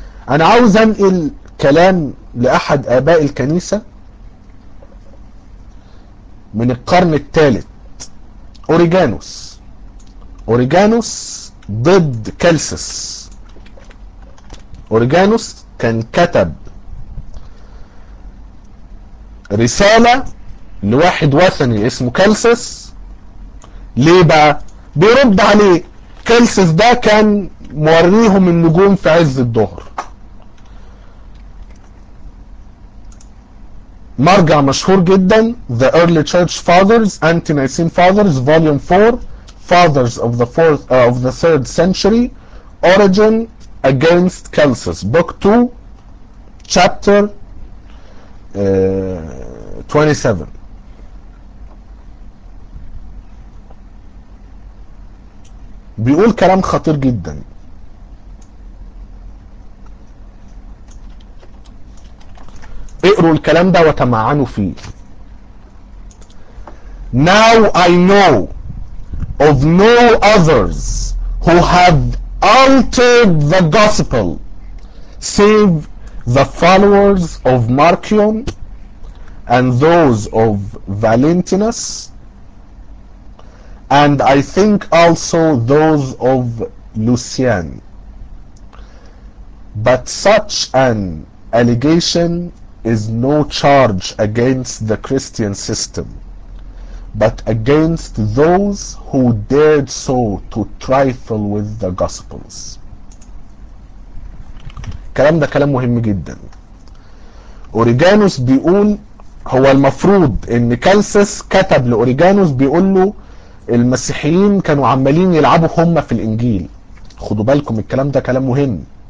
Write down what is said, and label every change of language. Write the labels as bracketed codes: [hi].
[ar] انا عاوز انقل كلام لاحد اباء الكنيسة من القرن الثالث، أوريجانوس. أوريجانوس ضد كالسس. أوريجانوس كان كتب رسالة لواحد وثني اسمه كالسس. ليه بقى؟ بيرد عليه. كالسس ده كان موريهم النجوم في عز الظهر، مرجع مشهور جدا، [en] The Early Church Fathers, Anti-Nicene Fathers, Volume 4, Fathers of the 3rd Century, Origen against Kansas, book 2, chapter 27. [ar] بيقول كلام خطير جدا. اقروا الكلام ده وتمعنوا فيه. [en] Now I know of no others who have altered the gospel save the followers of Marcion and those of Valentinus, and I think also those of Lucian. But such an allegation is no charge against the Christian system, but against those who dared so to trifle with the Gospels. [ar] الكلام ده كلام مهم جدا. أوريجانوس بيقول هو المفروض ان كالسس كتب لأوريجانوس بيقول له المسيحيين كانوا عمالين يلعبوا هم في الانجيل. خدوا بالكم الكلام ده كلام مهم.